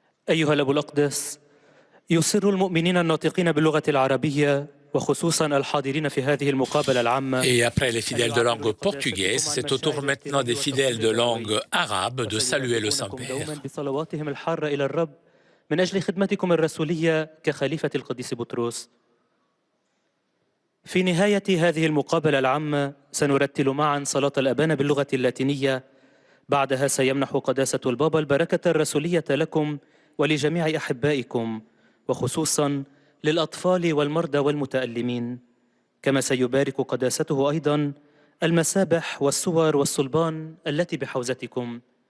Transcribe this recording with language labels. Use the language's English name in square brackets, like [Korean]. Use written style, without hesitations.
[Arabic] أيها الأب الأقدس، يسر المؤمنين الناطقين باللغة العربية وخصوصا الحاضرين في هذه المقابلة العامة. [French] Et après les fidèles de langue portugaise, c'est au tour maintenant des fidèles de langue arabe de saluer le Saint-Père. [Arabic] بصلواتهم الحارة إلى الرب من أجل خدمتكم الرسولية كخليفة القديس بطرس. في نهاية هذه المقابلة العامة سنرتل معا صلاة الأبانة باللغة اللاتينية. بعدها سيمنح قداسة البابا البركة الرسولية لكم ولجميع أحبائكم، وخصوصا للأطفال والمرضى والمتألمين، كما سيبارك قداسته أيضا المسابح والصور والصلبان التي بحوزتكم.